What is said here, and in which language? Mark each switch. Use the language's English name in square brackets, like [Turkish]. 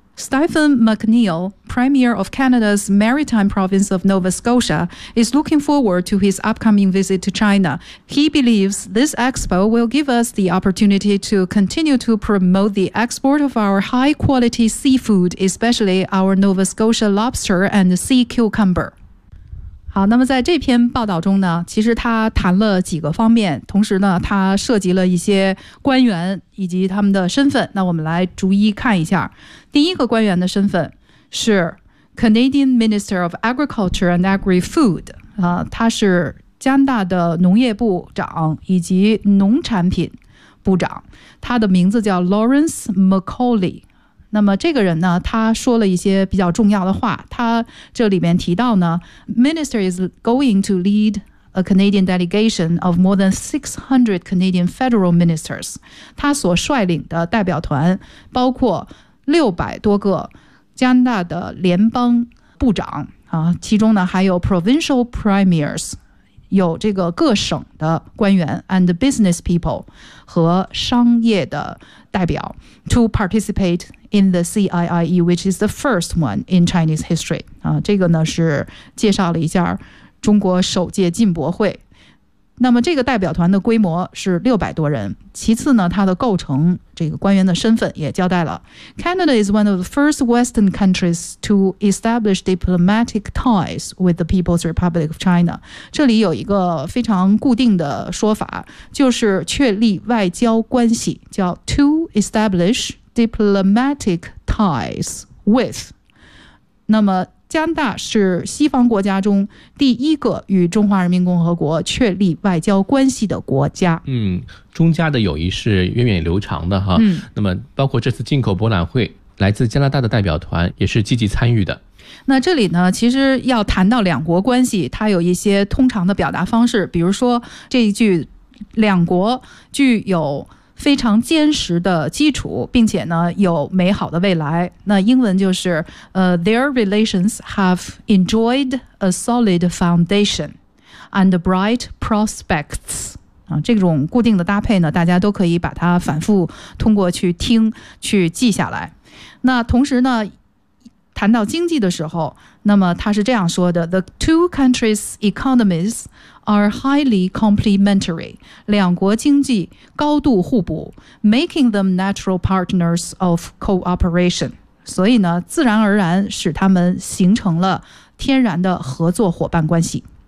[English] Stephen McNeil, Premier of Canada's Maritime Province of Nova Scotia, is looking forward to his upcoming visit to China. He believes this expo will give us the opportunity to continue to promote the export of our high-quality seafood, especially our Nova Scotia lobster and sea cucumber. [Chinese] 好，那么在这篇报道中呢，其实他谈了几个方面，同时呢，他涉及了一些官员以及他们的身份。那我们来逐一看一下。第一个官员的身份是 Canadian Minister of Agriculture and Agri-Food， 他是加拿大的农业部长以及农产品部长，他的名字叫 Lawrence McCauley。那么这个人呢，他说了一些比较重要的话。他这里面提到呢 [English] ，Minister is going to lead a Canadian delegation of more than 600 Canadian federal ministers。 [Chinese] 他所率领的代表团包括600多个加拿大的联邦部长啊，其中呢还有 [English] provincial premiers， [Chinese] 有这个各省的官员 [English] and business people [Chinese] 和商业的代表 [English] to participate。 In the CIIE, which is the first one in Chinese history. [Chinese] 这个呢是介绍了一下中国首届进博会。那么这个代表团的规模是600多人。其次呢，它的构成，这个官员的身份也交代了。 [English] Canada is one of the first Western countries to establish diplomatic ties with the People's Republic of China. [Chinese] 这里有一个非常固定的说法，就是确立外交关系，叫 [English] to establish diplomatic ties with。 [Chinese] 那么加拿大是西方国家中第一个与中华人民共和国确立外交关系的国家。中加的友谊是源远流长的哈。那么包括这次进口博览会，来自加拿大的代表团也是积极参与的。那这里呢，其实要谈到两国关系，它有一些通常的表达方式，比如说这一句，两国具有非常坚实的基础，并且呢有美好的未来。那英文就是 [English] Their relations have enjoyed a solid foundation and bright prospects。 [Chinese] 这种固定的搭配呢，大家都可以把它反复通过去听去记下来。那同时呢，谈到经济的时候，那么他是这样说的， [English] The two countries' economies are highly complementary， [Chinese] 两国经济高度互补， [English] making them natural partners of cooperation， [Chinese] 所以呢，自然而然使他们形成了天然的合作伙伴关系。